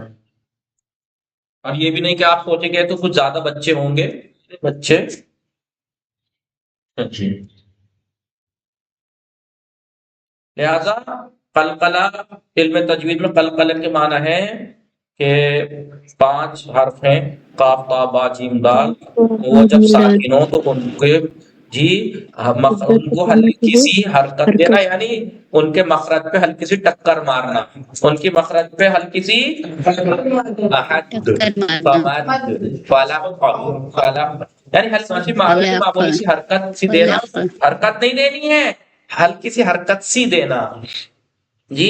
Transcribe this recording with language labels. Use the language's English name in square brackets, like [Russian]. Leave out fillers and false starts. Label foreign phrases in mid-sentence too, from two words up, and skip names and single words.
[Urdu] اور یہ بھی نہیں کہ آپ سوچیں گے تو کچھ زیادہ بچے ہوں گے، بچے جی۔ لہذا قلقلہ علم تجوید میں قلقلہ کے معنی ہے کہ 5 حرف ہیں، قاف تا با جیم دال، وہ جب ساکن ہو تو ان کے جی ان کو ہلکی سی حرکت دینا، یعنی ان کے مخرج پہ ہلکی سی ٹکر مارنا، ان کی مخرج پہ ہلکی سی ٹکر مارنا، یعنی ہلکی سی معمولی سی حرکت سی دینا، حرکت نہیں دینی ہے، ہلکی سی حرکت سی دینا جی۔